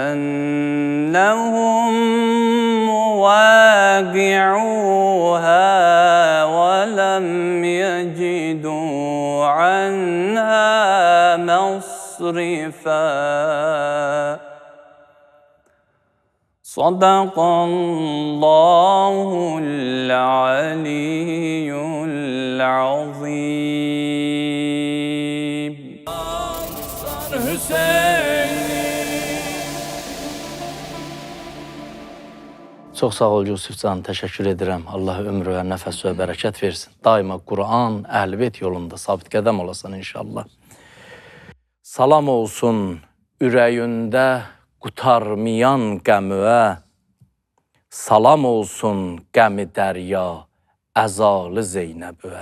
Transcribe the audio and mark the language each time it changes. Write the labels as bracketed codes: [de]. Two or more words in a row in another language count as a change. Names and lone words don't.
[ar] أنهم واقعوها ولم يجدوا عنها مصرفا صدق الله العلي العظيم. [az] Çox sağ ol Yusufcan, təşəkkür edirəm. Allah ömrü və nəfəs və bərəkət versin. Daima Quran, Əhl-i-Beyt yolunda sabit qədəm olasan inşallah. Salam olsun ürəyində qutarmayan qəmüə, Salam olsun qəmi dərya, əzalı Zeynəbə.